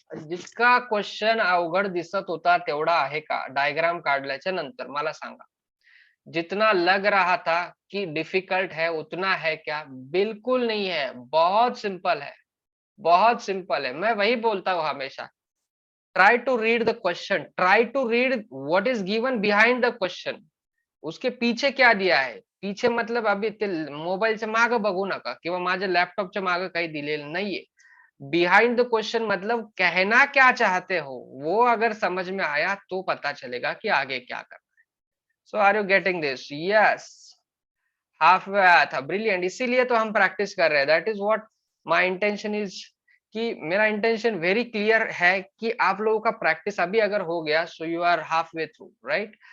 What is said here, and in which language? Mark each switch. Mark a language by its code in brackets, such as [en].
[mr] जितका क्वेश्चन अवघड दिसत होता तेवढा आहे का? डायग्राम काढल्याच्या नंतर मला सांगा. [hi] जितना लग रहा था कि डिफिकल्ट है उतना है क्या? बिल्कुल नहीं है, बहुत सिंपल है, बहुत सिंपल है. मैं वही बोलता हूँ हमेशा. [en] Try to read the question, try to read what is given behind the question. [hi] उसके पीछे क्या दिया आहे? [mr] पीछे मतलब अभी ते मोबाईलच्या मागे बघू नका किंवा माझ्या लॅपटॉपच्या मागे काही दिलेलं नाहीये. [hi] बिहाइंड द क्वेश्चन मतलब कहना क्या चाहते हो, वो अगर समझ में आया तो पता चलेगा कि आगे क्या करना है. [en] So are you getting this? Yes. Half way [hi] आया था. [en] Brilliant. [hi] इसीलिए तो हम प्रैक्टिस कर रहे हैं. [en] that is what my intention is, [hi] कि मेरा इंटेंशन वेरी क्लियर है कि आप लोगों का प्रैक्टिस अभी अगर हो गया, [en] So you are half way through, right?